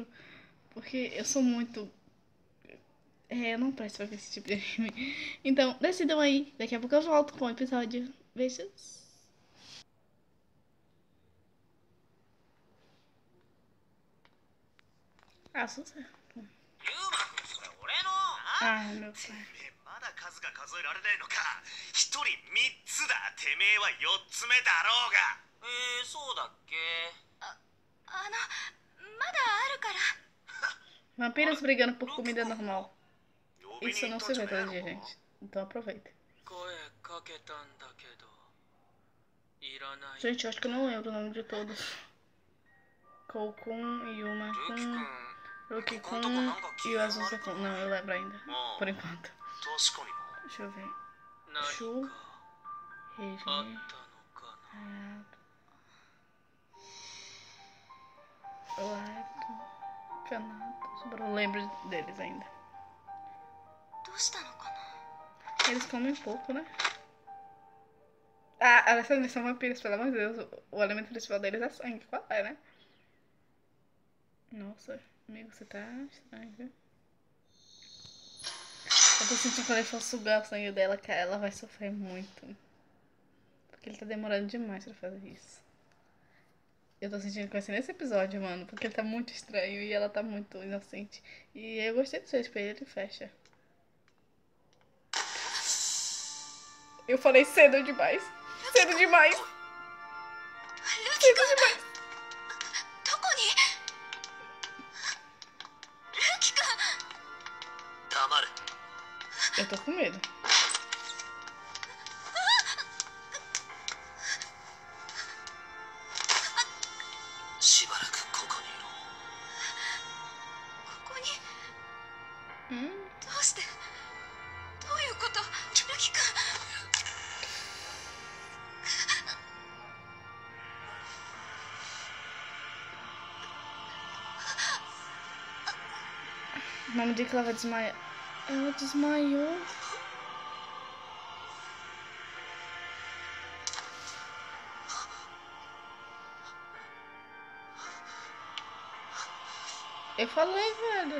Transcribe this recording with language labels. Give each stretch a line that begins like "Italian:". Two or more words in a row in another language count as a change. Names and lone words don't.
Portuguese: Porque eu sou muito. Eu não presto pra ver esse tipo de anime. Então, decidam aí. Daqui a pouco eu volto com o episódio. Beijos. Ah, sucesso.
Japanese: ユーマ君それ俺の
Portuguese: Ai, meu pai.
Japanese: まだ数が数えられないのか。一人三つだ。てめえは四つ目だろうが。そうだっけ。まだあるから。
Portuguese: Vampiros brigando por comida normal. Isso não se vê todo dia, gente. Então aproveita.
Japanese: 声かけたんだけどいらない。
Portuguese: Gente, eu acho que eu não lembro o nome de todos. Koukun, Yuma-kun, Ruki-kun e o Azusa-kun. Não, eu lembro ainda. Por enquanto.
Japanese: 確かに
Portuguese: Deixa eu ver.
Japanese: 何
Portuguese: Shu,
Japanese: かあ
Portuguese: Reiji,
Japanese: ったのかな。
Portuguese: Hayato, Oato, Kanato. Sobrou, eu lembro deles ainda.
Japanese: どうしたのかな。
Portuguese: Eles comem pouco, né? Ah, eles são vampiros, pelo amor de Deus. O alimento principal deles é sangue. Qual é, né? Nossa, amigo, você tá estranho, viu? Eu tô sentindo que quando ele for sugar o sangue dela, que ela vai sofrer muito. Porque ele tá demorando demais pra fazer isso. Eu tô sentindo que vai ser nesse episódio, mano. Porque ele tá muito estranho e ela tá muito inocente. E eu gostei do seu espelho, ele fecha. Eu falei cedo demais. Cedo demais.
Japanese: ルキ
Portuguese: Cedo
Japanese: 君
Portuguese: demais.
Japanese: どこに。ルキ君。黙れ。
Portuguese: Eu tô com medo.
Japanese: しばらくここにいろ。ここに。 Hum? どうして。どういうこと。ルキ君。
Portuguese: O nome de que ela vai desmaiar. Ela desmaiou. Eu falei, velho.